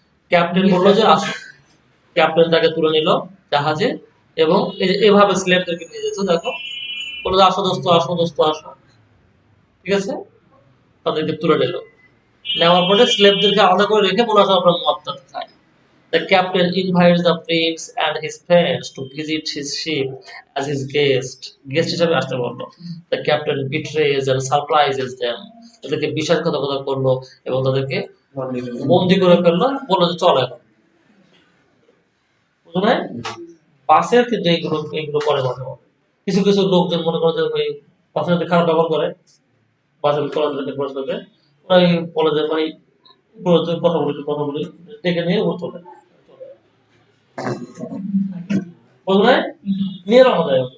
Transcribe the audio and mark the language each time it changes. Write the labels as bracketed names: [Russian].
[Bangla] Captain বললো যে আসো, ক্যাপ্টেন তাকে তুলে নিল জাহাজে এবং এই যে এভাবে স্লেভদেরকে নিয়ে যেত, দেখো বললো যে আসো দোস্ত, আসো দোস্ত, আসো, ঠিক আছে। তাদেরকে তুলে নিল, নেওয়ার পরে স্লেভদেরকে আলাদা করে রেখে বলে আসো আমরা মদটাতে খাই। [English] The captain invites the prince and his friends to visit his ship as his guest. [Bangla] Guest হিসেবে আসতে বললো। [English] The captain betrays and surprises them. [Bangla] তাদেরকে বিশ্বাসঘাতকতা করলো এবং তাদেরকে বন্দি করে ফেললো, বললো যে চলো এখন। বুঝো নাই? বাসের কিন্তু এইগুলো এইগুলো করে মাঝে মাঝে। কিছু কিছু লোকজন মনে করে যে ওই বাসের সাথে খারাপ ব্যবহার করে, বাসের চলাচলের সাথে ওরাই বলে যে ভাই কথা বলি ডেকে নিয়ে ও চলে বুঝলে, নিয়ে রওনা দেয়।